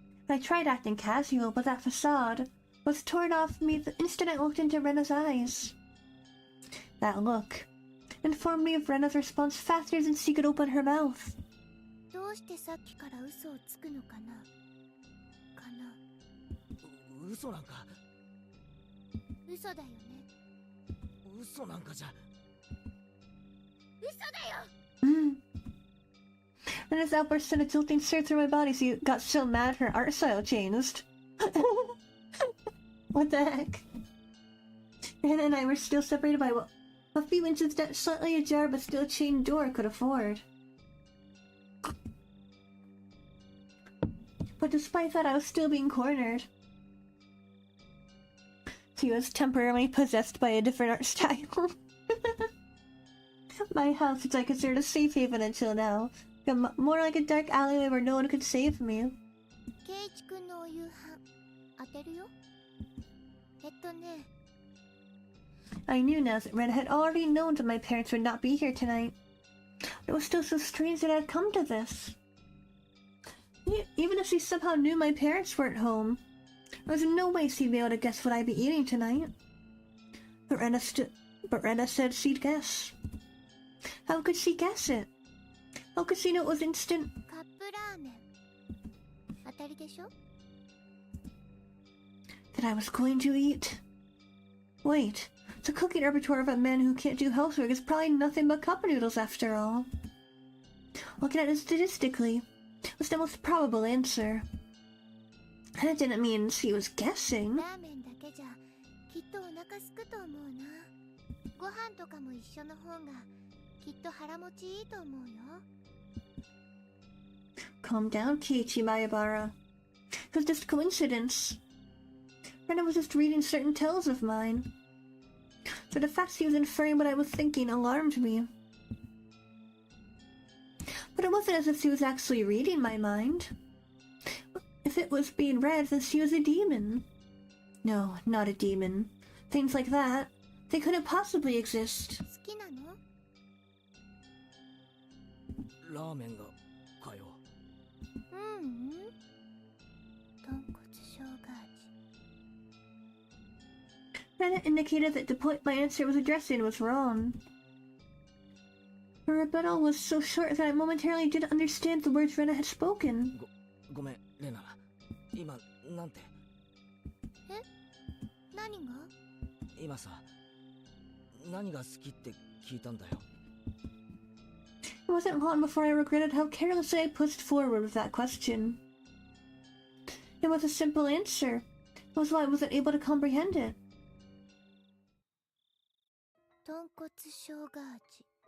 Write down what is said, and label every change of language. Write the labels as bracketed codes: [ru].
[en] I tried acting casual, but that facade was torn off me the instant I looked into Rena's eyes. That look informed me of Rena's response faster than she could open her mouth. [ja] どうしてさっきから嘘をつくのかな？かな。嘘なんか。嘘だよね。嘘なんかじゃ。嘘だよ。 [en] Rena's outburst sent a jolting surge through my body. She got so mad her art style changed. What the heck? Rena and I were still separated by a few inches that slightly ajar but still chained door could afford. But despite that, I was still being cornered. She was temporarily possessed by a different art style. My house, which I considered a safe haven until now, became more like a dark alleyway where no one could save me. [ja] ケイチ君のお夕飯当てるよ。ね。 [en] I knew now that Rena had already known that my parents would not be here tonight. It was still so strange that it had come to this. Even if she somehow knew my parents weren't home, there was no way she'd be able to guess what I'd be eating tonight. But Rena said she'd guess. How could she guess it? How could she know it was instant? [ja] カップラーメン当たりでしょ？ [en] That I was going to eat. Wait, the cooking repertoire of a man who can't do housework is probably nothing but cup noodles after all. Looking at it statistically, was the most probable answer. That didn't mean she was guessing. [ja] ラーメンだけじゃきっとお腹すくと思うな。ご飯とかも一緒の方がきっと腹持ちいいと思うよ。 [en] Calm down, Keiichi Mayabara. It was just coincidence. Rena was just reading certain tales of mine. So the fact she was inferring what I was thinking alarmed me. But it wasn't as if she was actually reading my mind. If it was being read, then she was a demon. No, not a demon. Things like that, they couldn't possibly exist. [ja] 好きなの？ラーメンがかよ。うん。豚骨生姜味。 [en] Rena indicated that the point my answer was addressing was wrong. Her rebuttal was so short that I momentarily didn't understand the words Rena had spoken. [ja] ごめん、レナ。今、なんて。え？何が？今さ、何が好きって聞いたんだよ。 [en] It wasn't long before I regretted how carelessly I pushed forward with that question. It was a simple answer. It was why I wasn't able to comprehend it. [ja] 豚骨生姜味。